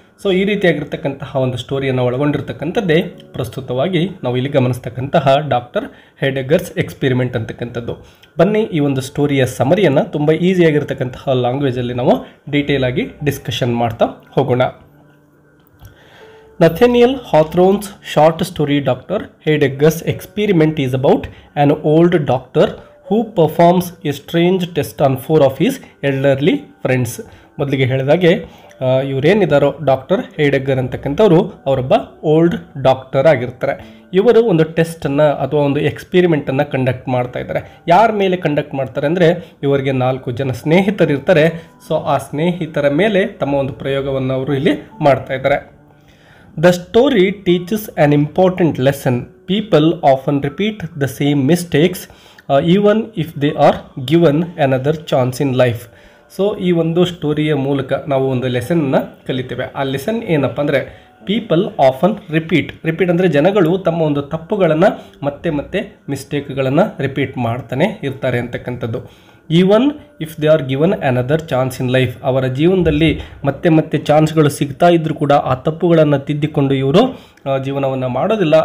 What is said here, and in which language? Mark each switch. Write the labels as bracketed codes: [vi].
[kn] So ಈ ರೀತಿಯಾಗಿರ್ತಕ್ಕಂತಹ ಒಂದು ಸ್ಟೋರಿಯನ್ನು ಒಳಗೊಂಡಿರ್ತಕ್ಕಂಥದ್ದೇ ಪ್ರಸ್ತುತವಾಗಿ ನಾವು ಇಲ್ಲಿ ಗಮನಿಸ್ತಕ್ಕಂತಹ ಡಾಕ್ಟರ್ ಹೈಡೆಗರ್ಸ್ ಎಕ್ಸ್ಪೆರಿಮೆಂಟ್ ಅಂತಕ್ಕಂಥದ್ದು. ಬನ್ನಿ ಈ ಒಂದು ಸ್ಟೋರಿಯ ಸಮರಿಯನ್ನು ತುಂಬ ಈಸಿಯಾಗಿರ್ತಕ್ಕಂತಹ ಲ್ಯಾಂಗ್ವೇಜಲ್ಲಿ ನಾವು ಡೀಟೇಲ್ ಆಗಿ ಡಿಸ್ಕಷನ್ ಮಾಡ್ತಾ ಹೋಗೋಣ. [en] Nathaniel Hawthorne's short story Dr. Heidegger's experiment is about an old doctor who performs a strange test on 4 of his elderly friends. [kn] ಮೊದಲಿಗೆ ಹೇಳಿದಾಗೆ ಇವರೇನಿದ್ದಾರೋ ಡಾಕ್ಟರ್ ಹೈಡೆಗರ್ ಅಂತಕ್ಕಂಥವ್ರು ಅವರೊಬ್ಬ ಓಲ್ಡ್ ಡಾಕ್ಟರ್ ಆಗಿರ್ತಾರೆ. ಇವರು ಒಂದು ಟೆಸ್ಟನ್ನು ಅಥವಾ ಒಂದು ಎಕ್ಸ್ಪೆರಿಮೆಂಟನ್ನು ಕಂಡಕ್ಟ್ ಮಾಡ್ತಾ ಇದ್ದಾರೆ. ಯಾರ ಮೇಲೆ ಕಂಡಕ್ಟ್ ಮಾಡ್ತಾರೆ ಅಂದರೆ ಇವರಿಗೆ 4 ಜನ ಸ್ನೇಹಿತರಿರ್ತಾರೆ. ಸೊ ಆ ಸ್ನೇಹಿತರ ಮೇಲೆ ತಮ್ಮ ಒಂದು ಪ್ರಯೋಗವನ್ನು ಅವರು ಇಲ್ಲಿ ಮಾಡ್ತಾ ಇದ್ದಾರೆ. [en] The story teaches an important lesson. People often repeat the same mistakes even if they are given another chance in life. [kn] So ಈ ಒಂದು ಸ್ಟೋರಿಯ ಮೂಲಕ ನಾವು ಒಂದು ಲೆಸನ್ನ ಕಲಿತೇವೆ. ಆ ಲೆಸನ್ ಏನಪ್ಪ ಅಂದರೆ [en] people often repeat [kn] ಅಂದರೆ ಜನಗಳು ತಮ್ಮ ಒಂದು ತಪ್ಪುಗಳನ್ನು ಮತ್ತೆ ಮಿಸ್ಟೇಕ್ಗಳನ್ನು ರಿಪೀಟ್ ಮಾಡ್ತಾನೆ ಇರ್ತಾರೆ ಅಂತಕ್ಕಂಥದ್ದು. [en] even if they are given another chance in life, [kn] ಅವರ ಜೀವನದಲ್ಲಿ ಮತ್ತೆ ಚಾನ್ಸ್ಗಳು ಸಿಗ್ತಾ ಇದ್ದರೂ ಕೂಡ ಆ ತಪ್ಪುಗಳನ್ನು ತಿದ್ದಿಕೊಂಡು ಇವರು ಜೀವನವನ್ನು ಮಾಡೋದಿಲ್ಲ.